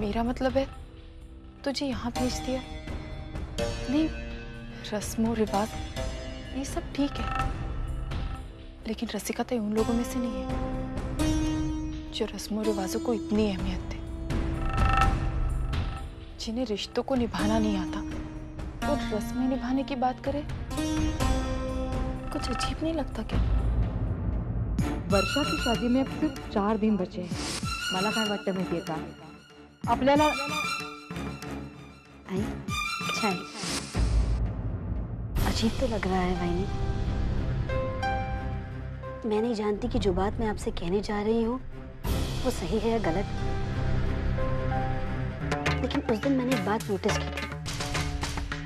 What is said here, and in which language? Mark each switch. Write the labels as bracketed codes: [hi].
[hi] मेरा मतलब है तुझे यहाँ भेज दिया। नहीं, रस्मों रिवाज ये सब ठीक है, लेकिन रसिका तो उन लोगों में से नहीं है जो रस्मों रिवाजों को इतनी अहमियत दे, जिन्हें रिश्तों को निभाना नहीं आता और रस्में निभाने की बात करे। कुछ अजीब नहीं लगता क्या? वर्षा की शादी में अब सिर्फ 4 दिन बचे हैं। [mr] मला काय वाटतं माहितीये का, आपल्याला [hi] आई अच्छा है, अजीब तो लग रहा है भाई। मैं नहीं जानती कि जो बात मैं आपसे कहने जा रही हूँ वो सही है या गलत, लेकिन उस दिन मैंने एक बात नोटिस की थी।